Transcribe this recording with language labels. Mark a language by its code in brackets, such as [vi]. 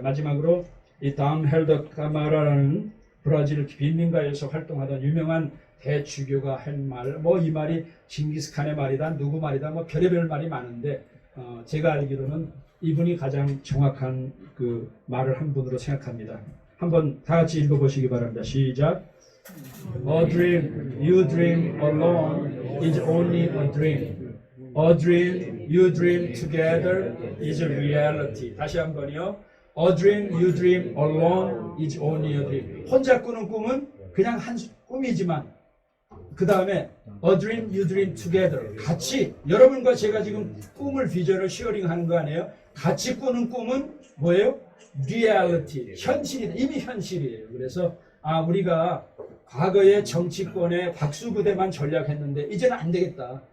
[ko] 마지막으로 이 다음 헬더 카마라라는 브라질 빈민가에서 활동하던 유명한 대주교가 한 말, 이 말이 징기스칸의 말이다, 누구 말이다, 별의별 말이 많은데 제가 알기로는 이분이 가장 정확한 그 말을 한 분으로 생각합니다. 한번 다 같이 읽어보시기 바랍니다. 시작. [en] A dream you dream alone is only a dream. A dream you dream together is a reality. [ko] 다시 한번요. [en] A dream you dream alone is only a dream. [ko] 혼자 꾸는 꿈은 그냥 한 꿈이지만 그 다음에 [en] A dream you dream together. [ko] 같이 여러분과 제가 지금 꿈을 비전을 쉐어링하는 거 아니에요? 같이 꾸는 꿈은 뭐예요? reality. 현실이다. 이미 현실이에요. 그래서 우리가 과거의 정치권의 박수부대만 전략했는데 이제는 안 되겠다.